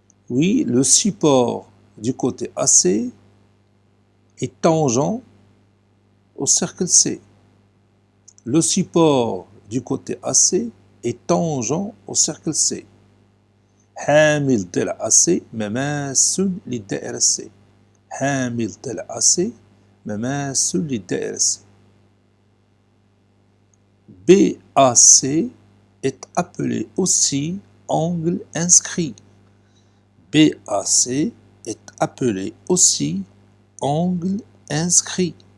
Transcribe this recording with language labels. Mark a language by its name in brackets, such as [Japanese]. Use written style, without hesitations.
[French] Oui, le support du côté AC est tangent au cercle C. Le support du côté AC est tangent au cercle C. [Arabic] حامل ضلع AC مماس للدائرة C. حامل ضلع AC مماس للدائرة C. [French] BAC est appelé aussi angle inscrit. BAC est appelé aussi angle inscrit.